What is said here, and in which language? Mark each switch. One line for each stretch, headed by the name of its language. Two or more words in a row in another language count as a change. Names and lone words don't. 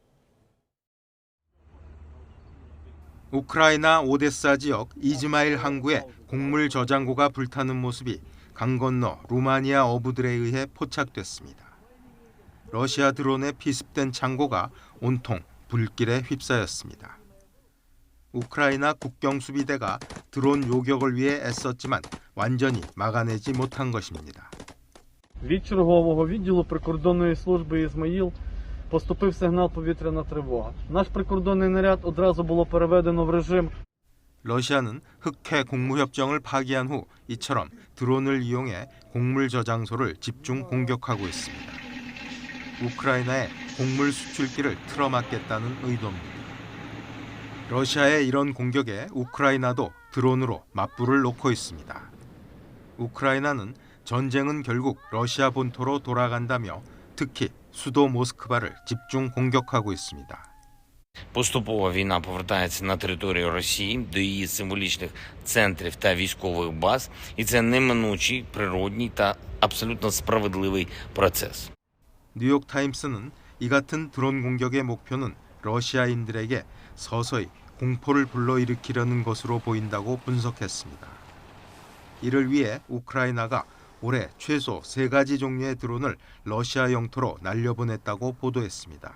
Korean: 우크라이나 오데사 지역 이즈마일 항구에 곡물 저장고가 불타는 모습이 강 건너 루마니아 어부들에 의해 포착됐습니다. 러시아 드론에 피습된 창고가 온통 불길에 휩싸였습니다. 우크라이나 국경수비대가 드론 요격을 위해 애썼지만 완전히 막아내지 못한 것입니다.
Ukrainian: Від чергового відділу прикордонної служби «Ізмаїл» поступив сигнал повітряна тривога. Наш прикордонний наряд одразу було переведено в режим.
Korean: 러시아는 흑해 공무협정을 파기한 후 이처럼 드론을 이용해 곡물 저장소를 집중 공격하고 있습니다. 우크라이나의 곡물 수출길을 틀어막겠다는 의도입니다. 러시아의 이런 공격에 우크라이나도 드론으로 맞불을 놓고 있습니다. 우크라이나는 전쟁은 결국 러시아 본토로 돌아간다며 특히 수도 모스크바를 집중 공격하고 있습니다.
Ukrainian: Поступово війна повертається на територію Росії до її символічних центрів та військових баз, і це неминучий, природній та абсолютно справедливий процес.
Korean: 뉴욕타임스는 이 같은 드론 공격의 목표는 러시아인들에게 서서히 공포를 불러일으키려는 것으로 보인다고 분석했습니다. 이를 위해 우크라이나가 올해 최소 3가지 종류의 드론을 러시아 영토로 날려보냈다고 보도했습니다.